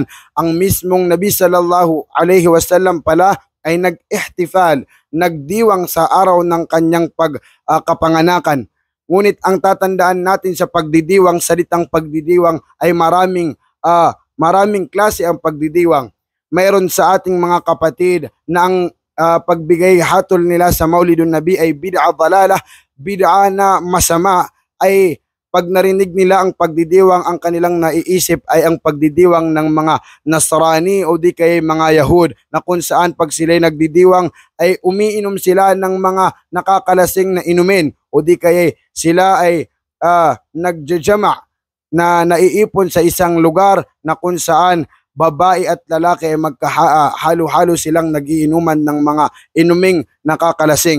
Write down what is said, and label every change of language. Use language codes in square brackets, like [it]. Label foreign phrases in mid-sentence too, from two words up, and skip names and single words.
[tl] Ang mismong Nabi [ar] صلى الله عليه وسلم [tl] pala ay nag-ihtifal, nagdiwang sa araw ng kanyang kapanganakan. Ngunit ang tatandaan natin sa pagdidiwang, salitang pagdidiwang ay maraming klase ang pagdidiwang. Mayroon sa ating mga kapatid na ang pagbigay hatol nila sa Maulidun Nabi ay [ar] بدعة ضلالة, [tl] bid'a na masama. Ay pag narinig nila ang pagdidiwang, ang kanilang naiisip ay ang pagdidiwang ng mga Nasrani o di kay mga Yahud, na kung saan pag sila'y nagdidiwang ay umiinom sila ng mga nakakalasing na inumin, o di kay sila ay nagjajama na naiipon sa isang lugar na kung saan babae at lalaki ay magkahalo-halo silang nagiinuman ng mga inuming nakakalasing.